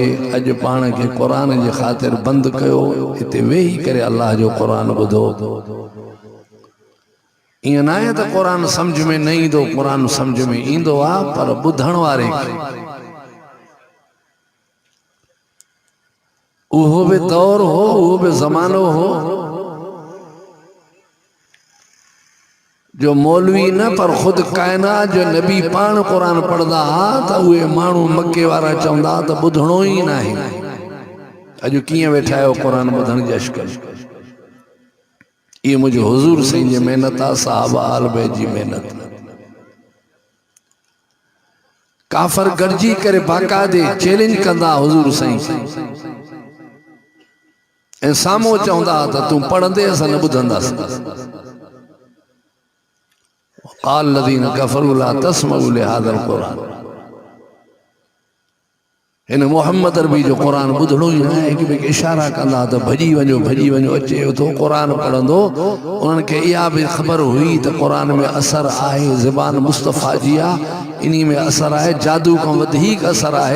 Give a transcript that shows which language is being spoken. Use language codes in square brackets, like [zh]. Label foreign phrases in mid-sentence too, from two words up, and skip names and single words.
[sd] अॼु पाण खे क़ुरान जे ख़ातिर बंदि कयो, हिते वेही करे अल्लाह जो क़ुरान ॿुधो। ईअं न आहे त क़ुरान सम्झ में न ईंदो, क़ुरान सम्झ में ईंदो आहे, पर ॿुधण वारे खे उहो भी दौर हो, वो भी ज़मानो हो जो मौलवी न पर खुद कायनात जो नबी पान कुरान पढ़दा त उहे माण्हू मक्के वारा चवंदा त ॿुधणो ई न आहे। अॼु कीअं वेठा आहियो कुरान ॿुधण जी अशकल। ये मुझे हुजूर सही जी मेहनत आहे, साहबा आल बैत जी मेहनत। काफर गॾिजी करे बाकायदे चैलेंज कंदा हुजूर सही ऐं साम्हूं चवंदा त तूं पढ़ंदे असां न ॿुधंदासीं। [ar] قال الذين كفروا لا تسمعوا لهذا القرآن. [sd] इन मोहम्मद अरबी जो कुरान ॿुधणो ई न आहे, हिक ॿिए खे इशारा कंदा त भॼी वञो अचे थो कुरान पढ़ंदो। उन्हनि खे इहा बि ख़बर हुई त कुरान में असर आहे, ज़बान मुस्तफ़ा जी आहे, इन में असर आहे, जादू खां वधीक असर आहे।